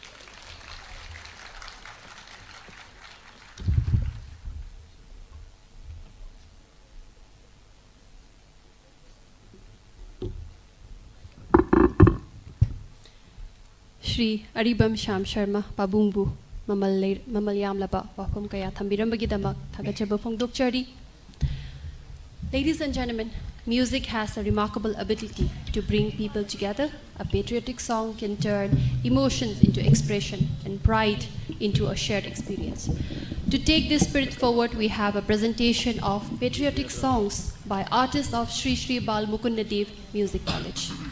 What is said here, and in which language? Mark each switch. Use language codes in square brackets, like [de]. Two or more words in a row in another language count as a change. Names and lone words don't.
[mni] Shri Aribam Sham Sharma Pabungbu Mamalyam Laba Wafum Kaya Thambirambagi Damak Thagachaba Phongdokchari. [en] Ladies and gentlemen, music has a remarkable ability to bring people together. A patriotic song can turn emotions into expression and pride into a shared experience. To take this spirit forward, we have a presentation of patriotic songs by artists of Sri Sri Bal Mukunda Dev Music College.